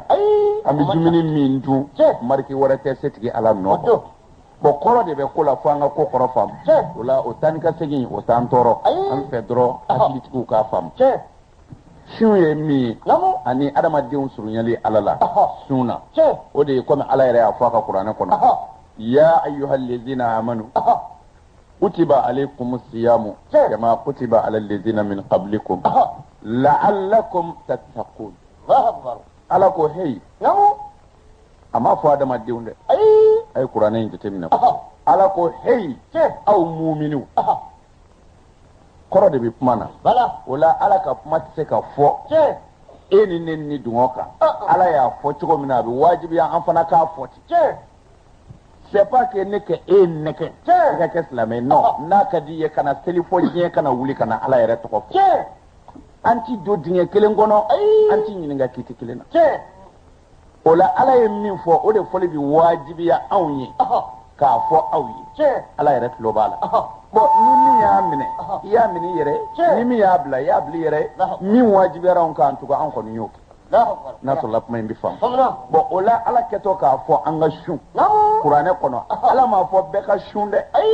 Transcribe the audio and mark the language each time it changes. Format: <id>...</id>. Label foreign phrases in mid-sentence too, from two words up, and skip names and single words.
<bm>an bɛ dumuni min dun mariki wɛrɛ tɛ setigi ala nɔ kɔ bon kɔrɔ de bɛ ko la fo an ka ko kɔrɔ faamu o la o taa ni ka segin o t'an tɔɔrɔ an fɛ dɔrɔn hakilitigiw k'a faamu sun ye min ye ani adamadenw surunyali ala la sun na o de ye komi ala yɛrɛ y'a fɔ a ka kuranɛ kɔnɔ</bm> <ar>يا أيها الذين آمنوا كتب عليكم الصيام كما كتب على الذين من قبلكم لعلكم تتقون</ar> <bm>ala ko hey a ma fɔ adamadenw dɛ a ye kuranɛ in jateminɛ ala ko hey aw muminiw kɔrɔ de bɛ kuma na o la ala ka kuma tɛ se ka fɔ e ni ne ni dungɔ kan ala y'a fɔ cogo min na a bɛ wajibiya an fana k'a fɔ ten</bm> <fr>c'est pas que</fr> <bm>ne ke e ne ke ka ke silamɛ non n'a ka di ye kana seli fɔ diɲɛ kana wuli kana ala yɛrɛ tɔgɔ fɔ an ti don dingɛ kelen kɔnɔ an ti ɲininka kiti kelen na o la ala ye min fɔ o de fɔli bi wajibiya anw ye k'a fɔ aw ye ala yɛrɛ tulo b'a la bon ni min y'a minɛ i y'a minɛ i yɛrɛ ni min y'a bila i y'a bila i yɛrɛ min wajibiyara anw kan tugun an kɔni y'o kɛ n'a sɔrɔla kuma in bɛ faamu bon o la ala kɛtɔ k'a fɔ an ka sun kuranɛ kɔnɔ ala m'a fɔ bɛɛ ka sun dɛ</bm>